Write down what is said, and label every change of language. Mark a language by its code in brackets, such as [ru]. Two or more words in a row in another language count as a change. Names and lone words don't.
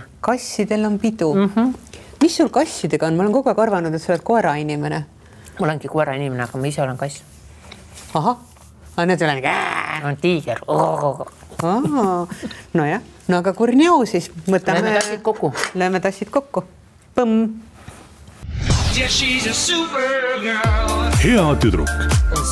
[et] Kassidel on pidu. Mis sul kassidega on? Ma olen kogu aeg arvanud, et sa oled koera inimene. Mul ongi koera inimene, aga ma ise olen kass. Ahah, need olen on tiiger. No jah, no aga kurnjau siis. Lööme tassid kokku. Lööme tassid kokku. Põmm. [en] Yeah, she's a super girl. [et] Hea tüdruk